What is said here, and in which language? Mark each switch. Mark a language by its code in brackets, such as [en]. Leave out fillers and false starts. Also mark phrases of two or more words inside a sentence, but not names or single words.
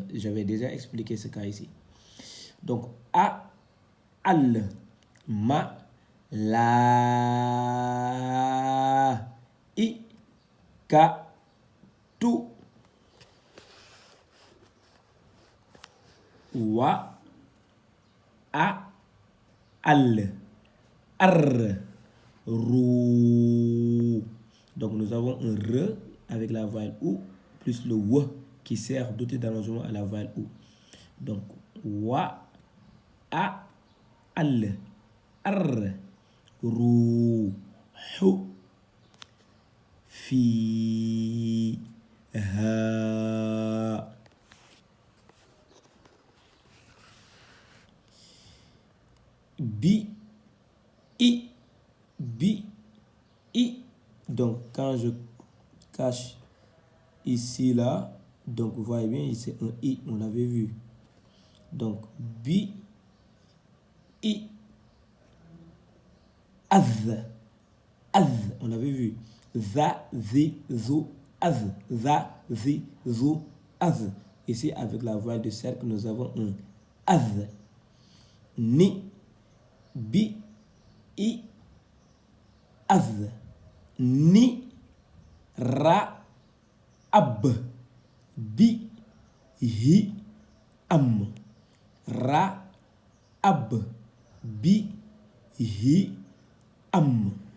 [fr] J'avais déjà expliqué ce cas ici. Donc, a, al, ma, la, i, ka, tu, wa, a, al, ar, rou. Donc nous avons un re avec la voyelle ou plus le w qui sert d'outil d'allongement à la voyelle ou. Donc wa, a, al, ar, rou, hu, fi, ha. Bi, i, bi, i. Donc quand je cache ici là, donc vous voyez bien ici un i, on l'avait vu. Donc bi, i, az, on l'avait vu. Za, zi, zo, az, za, zi, zo, az. Ici avec la voyelle de cercle nous avons un az. Ni, bi, i, az. Ni, ra, ab. Bi, hi, am. Ra, ab. Bi, hi, am.